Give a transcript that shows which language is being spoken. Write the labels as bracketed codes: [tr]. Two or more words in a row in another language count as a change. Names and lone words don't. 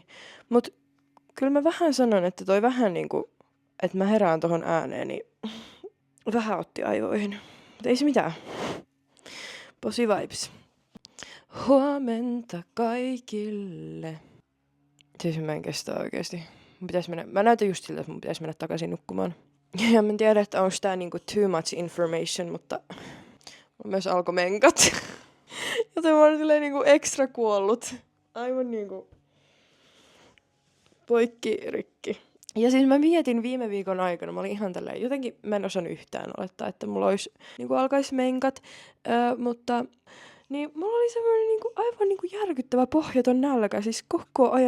[fi] Mut kyllä mä vähän sanon, että toi vähän niinku, että mä herään tohon ääneen, niin vähän otti aivoihin. Mut ei se mitään. [en] Posi vibes. [fi] Huomenta kaikille. Siis mä en kestä oikeesti. Mä näytän just siltä, että mun pitäisi mennä takaisin nukkumaan. Ja mä en tiedä, että onko tää niinku [en] too much information, [fi] mutta mulla myös alkoi menkat. Joten mä oon silleen niinku ekstra kuollut. Aivan niinku poikkirikki. Ja siis mä mietin viime viikon aikana, mä olin ihan tälleen, jotenkin mä en osannut yhtään olettaa, että mulla olisi, niinku alkaisi menkat, mutta niin mulla oli semmoinen niinku, aivan niinku järkyttävä pohjaton nälkä, siis koko ajan.